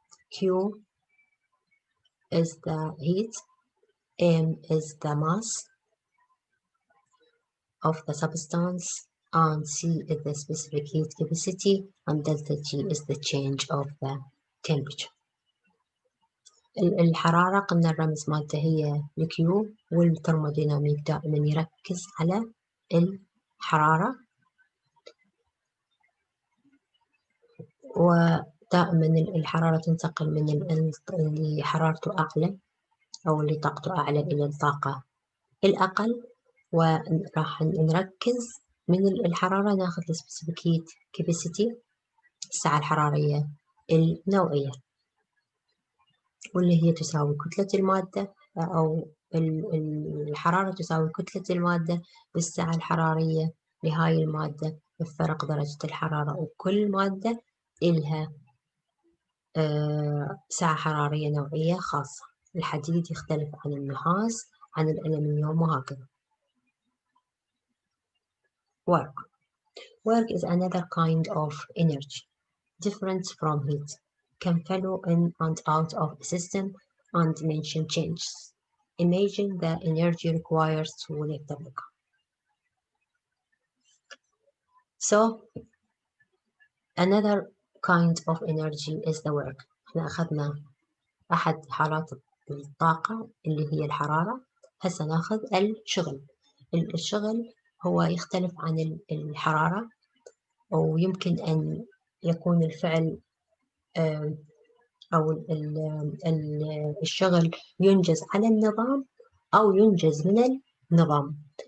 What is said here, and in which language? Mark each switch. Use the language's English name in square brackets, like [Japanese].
[English] Q is the heat, m is the mass of the substance, and C is the specific heat capacity, and delta G is the change of the temperature. [Arabic] الحرارة قلنا الرمز مالته هي الكيو، والترموديناميك دائما يركز على الحرارة، ودائما الحرارة تنتقل من اللي حرارته أعلى أو اللي طاقته أعلى إلى الطاقة الأقل، وراح نركز من الحرارة ناخذ السبيسيفيك هيت كاباسيتي، السعة الحرارية النوعية، واللي هي تساوي كتلة المادة أو الحرارة تساوي كتلة المادة بالسعة الحرارية لهاي المادة بفرق درجة الحرارة، وكل مادة إلها سعة حرارية نوعية خاصة. الحديد يختلف عن النحاس عن الألمنيوم وهكذا. [English] Work is another kind of energy, different from heat, can flow in and out of a system and dimension changes. Imagine the energy required to lift the block. So, another kind of energy is the work. [Arabic] احنا أخذنا أحد حالات الطاقة اللي هي الحرارة، هسه ناخذ الشغل. الشغل هو يختلف عن الحرارة، ويمكن أن يكون الفعل أو الشغل ينجز على النظام أو ينجز من النظام.